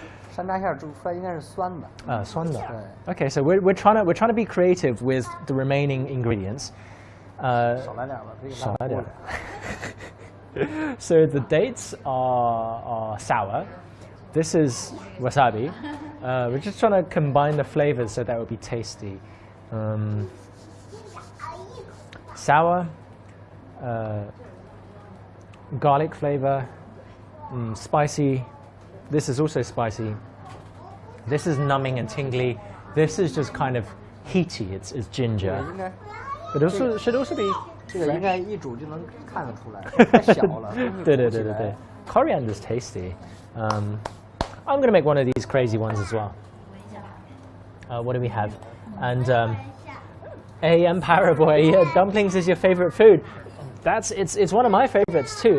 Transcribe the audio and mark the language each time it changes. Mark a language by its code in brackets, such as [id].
[zh] 山楂馅煮出来应该是酸的。酸的。对。 [en] Okay, so we're trying to be creative with the remaining ingredients. [zh] 少来点吧，可以少来点。 [en] So the dates are sour. This is wasabi. We're just trying to combine the flavors so that it will be tasty. Sour, garlic flavor, spicy. This is also spicy. This is numbing and tingly. This is just kind of heaty. It's ginger. But also should also be. [zh] 这个应该一煮就能看得出来，太小了。对。 [en] Coriander's tasty. I'm going to make one of these crazy ones as well. What do we have? And Empire Boy, yeah, dumplings is your favorite food. It's one of my favorites too.